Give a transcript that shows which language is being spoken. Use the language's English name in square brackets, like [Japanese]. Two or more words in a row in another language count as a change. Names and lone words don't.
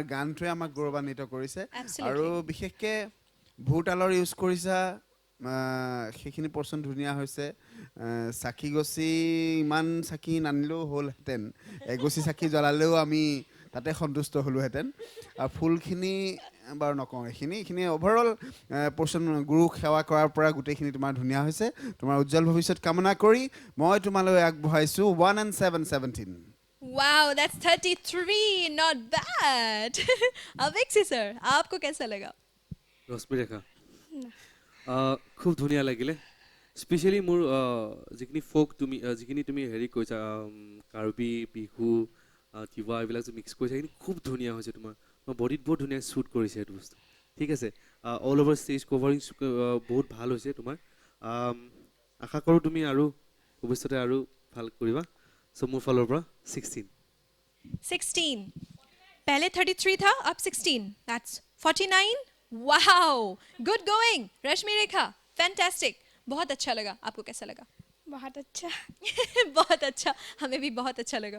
[Assamese] গানটোৱে আমাক গৌৰৱান্বিত কৰিছে আৰু বিশেষকৈ ভূতালৰ ইউজ কৰিছা সেইখিনি পৰ্চন ধুনীয়া হৈছে চাকি গছি ইমান চাকি নানিলেও হ'লহেঁতেন এগছি চাকি জ্বলালেও আমি তাতে সন্তুষ্ট হ'লোহেঁতেন আৰু ফুলখিনি বাৰু নকওঁ এইখিনি [English] overall portion [Assamese] গুৰুক সেৱা কৰাৰ পৰা গোটেইখিনি তোমাৰ ধুনীয়া হৈছে তোমাৰ উজ্জ্বল ভৱিষ্যত কামনা কৰি মই তোমালৈ আগবঢ়াইছোঁ 1 and 7 17 [English] Wow, that's 33. Not bad. [Hindi] Aviksi sir, आपको कैसा लगा? [Assamese] ৰশ্মি ৰেখা খুব ধুনীয়া লাগিলে স্পেচিয়েলি মোৰ যিখিনি তুমি হেৰি কৈছা কাৰ্বি বিহু কিবা এইবিলাক যে মিক্স কৰিছা সেইখিনি খুব ধুনীয়া হৈছে তোমাৰ বডিত বহুত ধুনীয়া শ্বুট কৰিছে সেইটো বস্তু ঠিক আছে [English] all over stage covering [Assamese] বহুত ভাল হৈছে তোমাৰ আশা কৰোঁ তুমি আৰু ভৱিষ্যতে আৰু ভাল কৰিবা চ' মোৰ ফালৰ পৰা 16. [Hindi] पहले 33 था अब 16. [English] That's 49. Wow, good going. [Hindi] रश्मि रेखा, fantastic. बहुत अच्छा लगा. आपको कैसा लगा? बहुत अच्छा बहुत अच्छा. हमें भी बहुत अच्छा लगा.